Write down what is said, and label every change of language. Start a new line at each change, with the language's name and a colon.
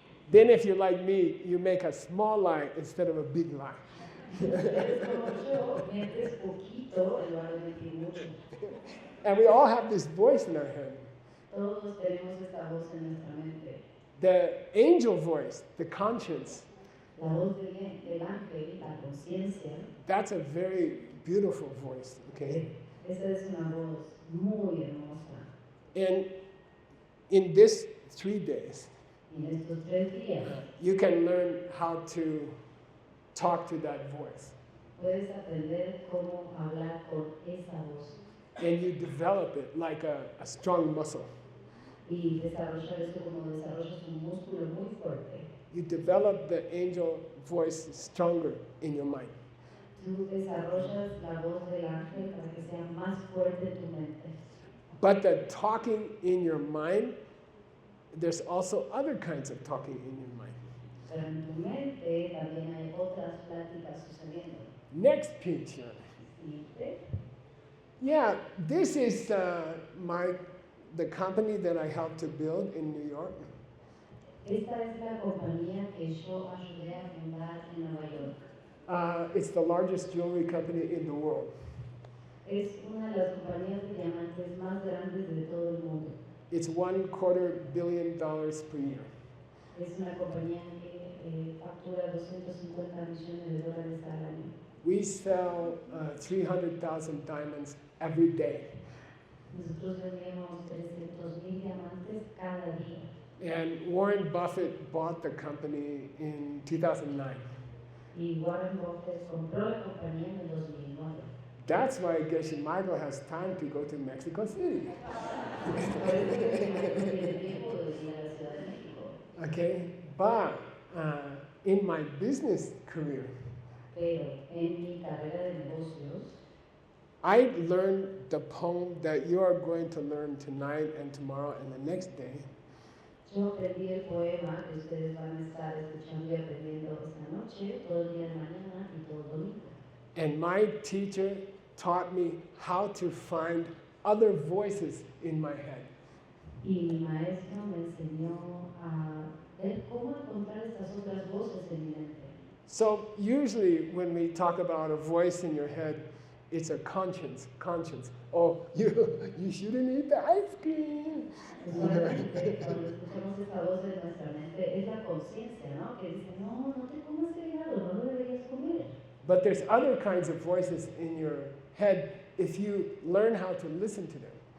English: Then if you're like me, you make a small lie instead of a big lie.
Spanish: eres como yo, metes poquito en lugar de mentir mucho.
English: And we all have this voice in our head.
Spanish: Todos tenemos esta voz en nuestra mente.
English: The angel voice, the conscience,
Spanish: La voz del ángel, la conciencia,
English: that's a very beautiful voice, okay?
Spanish: esa es una voz muy hermosa.
English: And in this 3 days,
Spanish: Y en estos 3 días
English: you can learn how to talk to that voice.
Spanish: puedes aprender cómo hablar con esa voz
English: And you develop it like a strong muscle.
Spanish: y desarrollar esto como desarrollas un músculo muy fuerte.
English: You develop the angel voice stronger in your mind.
Spanish: Tú desarrollas la voz del ángel para que sea más fuerte en tu mente.
English: But the talking in your mind, there's also other kinds of talking in your mind.
Spanish: Pero en tu mente también hay otras pláticas sucediendo.
English: Next picture.
Spanish: Siguiente.
English: Yeah, this is the company that I helped to build in New York.
Spanish: Esta es la compañía que yo ayudé a fundar en Nueva York.
English: It's the largest jewelry company in the world.
Spanish: Es una de las compañías de diamantes más grandes de todo el mundo.
English: It's $250 million per year.
Spanish: Es una compañía que factura $250 millones al año.
English: We sell 300,000 diamonds every day.
Spanish: Nosotros vendemos 300,000 diamantes cada día.
English: And Warren Buffett bought the company in 2009.
Spanish: Y Warren Buffett compró la compañía en el 2009.
English: That's why Geshe Michael has time to go to Mexico City.
Spanish: Por eso tiene tiempo de ir a la Ciudad de México.
English: Okay, but in my business career,
Spanish: Pero en mi carrera de negocios,
English: I learned the poem that you are going to learn tonight and tomorrow and the next day.
Spanish: yo aprendí el poema que ustedes van a estar escuchando y aprendiendo esta noche, todo el día de mañana y todo el domingo.
English: And my teacher taught me how to find other voices in my head.
Spanish: Y mi maestro me enseñó a ver cómo encontrar estas otras voces en mi mente.
English: So usually when we talk about a voice in your head, it's a conscience. Oh, you shouldn't eat the ice cream.
Spanish: Usualmente, cuando escuchamos esta voz en nuestra mente, es la conciencia, ¿no? Que dice, no te comas el helado, no lo deberías comer.
English: But there's other kinds of voices in your head if you learn how to listen to them.